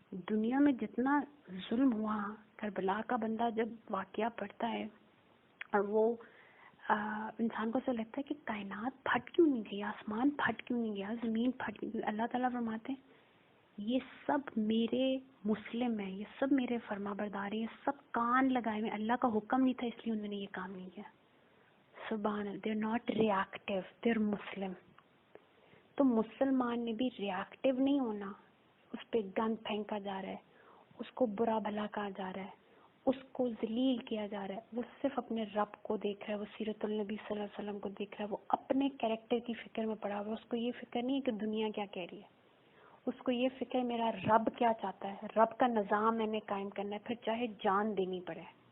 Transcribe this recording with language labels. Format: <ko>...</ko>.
<ur>دنیا میں جتنا ظلم ہوا, کربلا کا بندہ جب واقعہ پڑھتا ہے اور وہ انسان کو ایسا لگتا ہے کہ کائنات پھٹ کیوں نہیں گئی, آسمان پھٹ کیوں نہیں گیا, زمین پھٹ کیوں نہیں, اللہ تعالیٰ فرماتے ہیں یہ سب میرے مسلم ہیں, یہ سب میرے فرما بردار ہیں, یہ سب کان لگائے ہوئے, اللہ کا حکم نہیں تھا اس لیے انہوں نے یہ کام نہیں کیا.</ur> <en>سبحان اللہ, they're not reactive, they're Muslim.</en> <ur>تو مسلمان نے بھی ریاکٹیو نہیں ہونا, اس پہ گند پھینکا جا رہا ہے, اس کو برا بھلا کہا جا رہا ہے, اس کو ذلیل کیا جا رہا ہے, وہ صرف اپنے رب کو دیکھ رہا ہے, وہ سیرت النبی صلی اللہ علیہ وسلم کو دیکھ رہا ہے, وہ اپنے کریکٹر کی فکر میں پڑا ہوا ہے. اس کو یہ فکر نہیں ہے کہ دنیا کیا کہہ رہی ہے, اس کو یہ فکر ہے میرا رب کیا چاہتا ہے, رب کا نظام میں نے قائم کرنا ہے, پھر چاہے جان دینی پڑے,</ur>